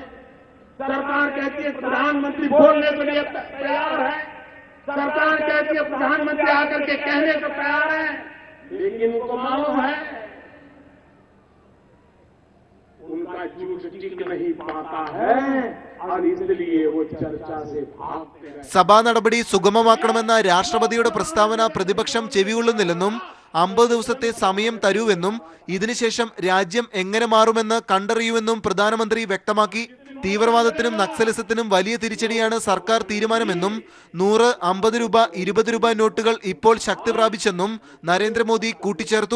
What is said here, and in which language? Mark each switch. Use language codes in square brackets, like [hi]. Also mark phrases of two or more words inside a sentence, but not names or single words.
[hi] सरकार कहती है प्रधानमंत्री बोलने के लिए तैयार है, सरकार कहती है प्रधानमंत्री आकर के कहने को तैयार है, लेकिन उनको मालूम है उनका झूठ टिक नहीं पाता है और इसलिए वो चर्चा से भागते हैं. [ml] സഭാ നടപടി സുഗമമാക്കണമെന്ന രാഷ്ട്രപതിയുടെ പ്രസ്താവന പ്രതിപക്ഷം ചെവികൊള്ളുന്നില്ലെന്നും 50 ദിവസത്തെ സമയം തരൂവെന്നും ഇതിനുശേഷം രാജ്യം എങ്ങനെ മാറുമെന്ന് കണ്ടറിയുമെന്നും പ്രധാനമന്ത്രി വ്യക്തമാക്കി. തീവ്രവാദത്തിനും നക്സലിസത്തിനും വലിയ തിരിച്ചടിയാണ് സർക്കാർ തീരുമാനമെന്നും 100, 50 രൂപ, 20 രൂപ നോട്ടുകൾ ഇപ്പോൾ ശക്തി പ്രാപിച്ചെന്നും നരേന്ദ്രമോദി കൂട്ടിച്ചേർത്തു.